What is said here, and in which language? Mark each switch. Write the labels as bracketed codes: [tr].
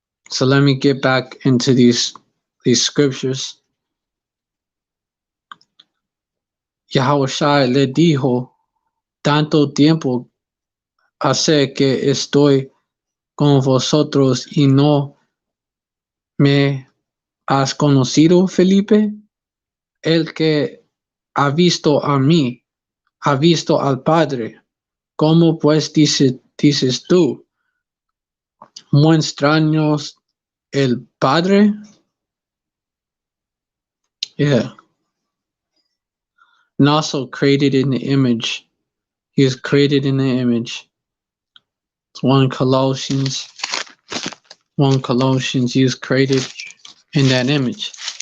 [en] So let me get back into these scriptures. [es] Yahushua le dijo, tanto tiempo hace que estoy con vosotros y no me has conocido, Felipe. El que ha visto a mí, ha visto al Padre. ¿Cómo pues dices tú, muéstranos el Padre? [en] Yeah. And also created in the image. He is created in the image. It's 1 Colossians, he is created in that image.